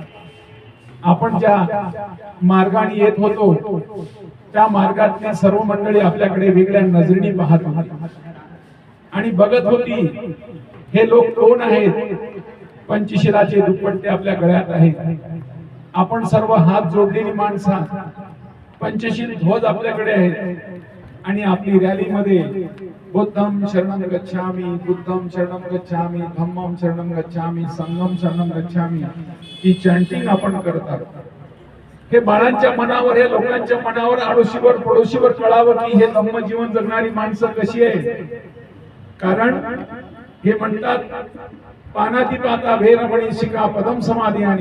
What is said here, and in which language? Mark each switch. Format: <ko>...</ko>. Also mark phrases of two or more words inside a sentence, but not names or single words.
<mr>आपण ज्या मार्गाने येत होतो त्या मार्गातली सर्व मंडळी आपल्याकडे वेगळ्या नजरेने पाहत होती आणि बघत होती हे लोक कोण आहेत. पंचशिलाचे दुपट्टे आपल्या गळ्यात आहेत. आपण सर्व हात जोडलेली माणसं. पंचशील ध्वज आपल्याकडे आहेत आणि आपली रॅलीमध्ये</mr> <pi>बुद्धम शरणं गच्छामि, बुद्धम शरणं गच्छामि, धम्मम शरणं गच्छामि, संघम शरणं गच्छामि</pi> <mr>ही चॅन्टिंग आपण करतात. हे बाळांच्या मनावर, हे लोकांच्या मनावर, आडोशीवर पडोशीवर कळावं की हे धम्म जीवन जगणारी माणसं कशी आहे. कारण हे म्हणतात</mr> <pi>पानाती पाता भेरमणी शिका पदम समाधियानी.</pi>